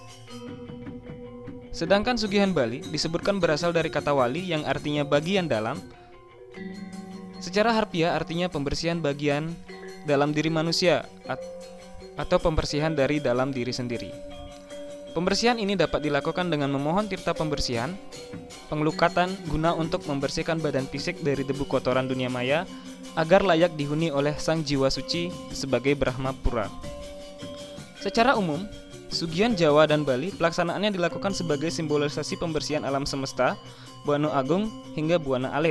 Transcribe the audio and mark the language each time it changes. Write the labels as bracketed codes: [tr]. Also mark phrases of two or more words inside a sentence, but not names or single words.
[id] Sedangkan Sugihan Bali disebutkan berasal dari kata wali yang artinya bagian dalam. Secara harfiah artinya pembersihan bagian dalam diri manusia atau pembersihan dari dalam diri sendiri. Pembersihan ini dapat dilakukan dengan memohon tirta pembersihan, pengelukatan guna untuk membersihkan badan fisik dari debu kotoran dunia maya agar layak dihuni oleh sang jiwa suci sebagai Brahma Pura. Secara umum, Sugihan Jawa dan Bali pelaksanaannya dilakukan sebagai simbolisasi pembersihan alam semesta, Buana Agung hingga Buana Alit.